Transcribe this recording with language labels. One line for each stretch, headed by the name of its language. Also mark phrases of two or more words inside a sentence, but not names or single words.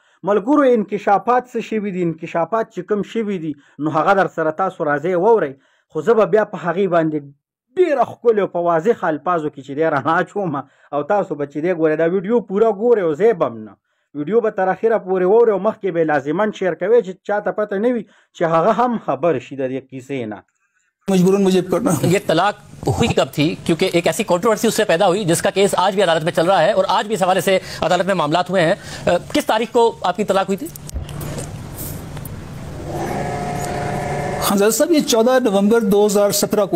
Pashto: ملګرو انکشافات څه شوي دي؟ انکشافات چې کوم شوي دي نو هغه در سره تاسو راځئ واورئ. خو زه به بیا په هغې باندې ډېره ښکلې او په واضح الفاظو کې چې دی رڼا اچوم او تاسو به چې دی ګورئ دا ویډیو پوره ګورئ او ځای به هم نه ویډیو به تر اخره پورې واورئ او مخکې به یې لازما شیر کوئ چې چاته پته نه وي چې هغه هم خبر شي د دې کیسې نه.
Urdu: مجبوراً مجھے کرنا. یہ طلاق ہوئی کب تھی? کیونکہ ایک ایسی کنٹروورسی اس سے پیدا ہوئی جس کا کیس آج بھی عدالت میں چل رہا ہے اور آج بھی اس حوالے سے عدالت میں معاملات ہوئے ہیں. کس تاریخ کو آپ کی طلاق ہوئی تھی? ہاں صاحب، یہ 14 نومبر 2017 کو